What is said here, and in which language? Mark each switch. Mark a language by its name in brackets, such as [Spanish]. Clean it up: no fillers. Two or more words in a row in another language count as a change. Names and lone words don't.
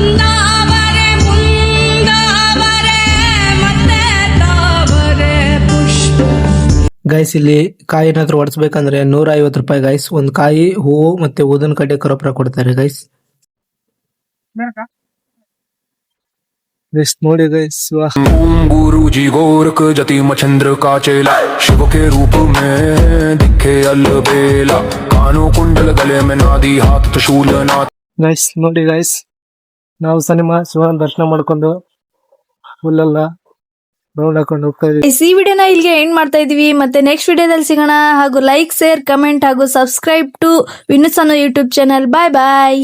[Kannada] ಗೈಸ್ ಇಲ್ಲಿ ಕಾಯಿ ಏನಾದ್ರು ಒಡಿಸ್ಬೇಕಂದ್ರೆ 150 ರೂಪಾಯಿ ಗೈಸ್. ಒಂದ್ ಕಾಯಿ, ಹೂವು ಮತ್ತೆ ಊದಿನ ಕಡ್ಡಿ ಕರೋಪ್ರ ಕೊಡ್ತಾರೆ ಗೈಸ್. ನೆಕ್ಸ್ಟ್ ನೋಡಿ ಗೈಸ್ [Hindi] गुरु जी गोरख जति मच्छिंद्र का चेला शिव के रूप में दिखे अलबेला कानों कुंडल गले में नादी हाथ त्रिशूल नाथ. [Kannada] ಗೈಸ್ ನೋಡಿ ಗೈಸ್, ನಾವು ಸಿನಿಮಾ ಶಿವನ ದರ್ಶನ ಮಾಡ್ಕೊಂಡು ಫುಲ್ಲೆಲ್ಲ ರೌಂಡ್ ಹಾಕೊಂಡು ಹೋಗ್ತಾ ಇದೀವಿ. ಈ ವಿಡಿಯೋನ ಇಲ್ಲಿಗೆ ಎಂಡ್ ಮಾಡ್ತಾ ಇದೀವಿ. ಮತ್ತೆ ನೆಕ್ಸ್ಟ್ ವಿಡಿಯೋದಲ್ಲಿ ಸಿಗೋಣ. ಹಾಗೂ [English] like, share, comment [Kannada] ಹಾಗೂ [English] subscribe to [Kannada] ವಿನುಸನ್ನು [English] YouTube channel. bye bye.